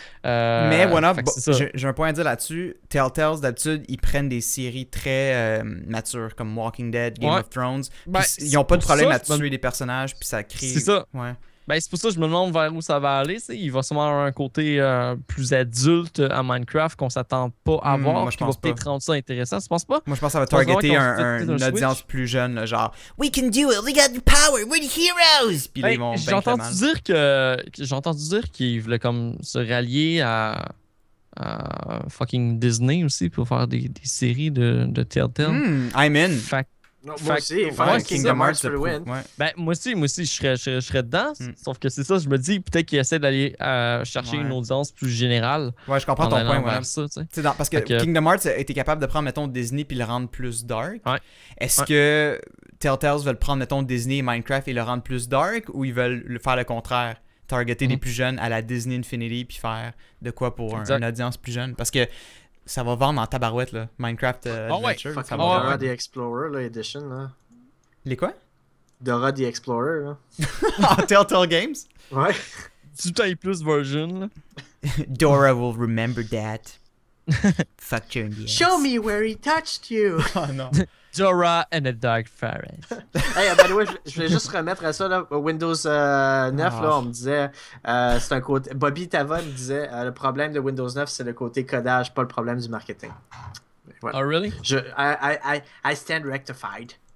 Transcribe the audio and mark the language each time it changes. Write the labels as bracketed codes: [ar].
[fr] Mais voilà, j'ai un point à dire là-dessus. Telltale, d'habitude, ils prennent des séries très matures comme Walking Dead, Game of Thrones. Ils ont pas de problème à tuer des personnages, puis ça crée. C'est ça. Ouais. Ben, c'est pour ça que je me demande vers où ça va aller. Il va sûrement avoir un côté plus adulte à Minecraft qu'on s'attend pas à voir. Moi, je pense va peut-être rendre ça intéressant. Tu penses pas? Moi, je pense que ça va targeter une audience plus jeune. Là, genre, [en] We can do it, we got the power, we're the heroes! [fr] Puis là, ils vont j'ai entendu dire qu'ils voulaient comme se rallier à fucking Disney aussi pour faire des séries de Telltale. [en] I'm in. [fr] Moi aussi, [en] Kingdom Hearts for the win. [fr] Ben, moi aussi, je serais dedans. Sauf que c'est ça, je me dis peut-être qu'ils essaient d'aller chercher une audience plus générale. Ouais, je comprends ton point. Vers ça, parce que Kingdom Hearts a été capable de prendre, mettons, Disney puis le rendre plus dark. Ouais. Est-ce que Telltale veulent prendre, mettons, Disney et Minecraft et le rendre plus dark, ou ils veulent faire le contraire? Targeter les plus jeunes à la Disney Infinity puis faire de quoi pour une audience plus jeune? Parce que ça va vendre en tabarouette, là. Minecraft Adventure. Ça va Dora the Explorer, là, Edition, là. Les quoi? Dora the Explorer, là. Ah, Telltale Games? Ouais. Tu tailles plus version, là. [en] Dora will remember that. Fuck you in the ass. Show me where he touched you. [fr] Oh non. [en] Dora and a Dark Forest. Hey, by the way, [fr] je voulais juste remettre à ça, là, Windows 9, là, on me disait, c'est un côté... Bobby Tava me disait, le problème de Windows 9, c'est le côté codage, pas le problème du marketing. Voilà. [en] Oh, really? I stand rectified.